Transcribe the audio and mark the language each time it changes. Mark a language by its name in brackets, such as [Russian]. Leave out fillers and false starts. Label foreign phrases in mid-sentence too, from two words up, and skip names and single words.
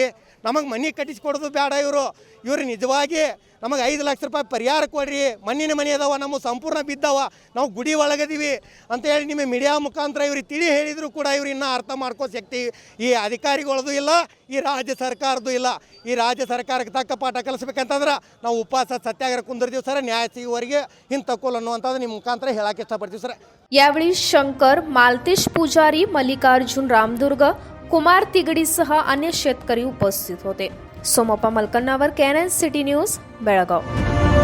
[Kannada] ನಮಗೆ ಮನೆ ಕಟ್ಟಿಸಿಕೊಡೋದು ಬೇಡ, ಇವರು ನಿಜವಾಗಿ ನಮಗೆ 5 ಲಕ್ಷ ರೂಪಾಯಿ ಪರಿಹಾರ ಕೊಡ್ರಿ, ಮಣ್ಣಿನ ಮನೆ ಅದಾವ, ನಮ್ಮ ಸಂಪೂರ್ಣ ಬಿದ್ದಾವ, ನಾವು ಗುಡಿ ಒಳಗದೀವಿ ಅಂತೇಳಿ ನಿಮ್ಮ ಮೀಡಿಯಾ ಮುಖಾಂತರ ಇವ್ರಿಗೆ ತಿಳಿ ಹೇಳಿದರೂ ಕೂಡ ಇವ್ರು ಇನ್ನೂ ಅರ್ಥ ಮಾಡ್ಕೋ ಶಕ್ತಿ ಈ ಅಧಿಕಾರಿಗಳದ್ದು ಇಲ್ಲ, ಈ ರಾಜ್ಯ ಸರ್ಕಾರದ್ದು ಇಲ್ಲ। ಈ ರಾಜ್ಯ ಸರ್ಕಾರಕ್ಕೆ ತಕ್ಕ ಪಾಠ ಕಲಿಸ್ಬೇಕಂತಂದ್ರೆ ನಾವು ಉಪವಾಸ ಸತ್ಯಾಗ್ರಹ ಕುಂದಿರ್ತೀವಿ ಸರ್, ನ್ಯಾಯ ಸಿಗುವವರೆಗೆ ಹಿಂತಕ್ಕೋಲ್ ಅನ್ನುವಂಥದ್ದು ನಿಮ್ಮ ಮುಖಾಂತರ ಹೇಳಕ್ಕೆ ಇಷ್ಟಪಡ್ತೀವಿ ಸರ್। [Marathi] यावेळी शंकर, मालतेश पुजारी, मल्लिकार्जुन रामदुर्ग, कुमार तिगडीसह अन्य शेतकरी उपस्थित होते। सोमप्पा मलकन्नावर KNN सिटी न्यूज, बेळगाव।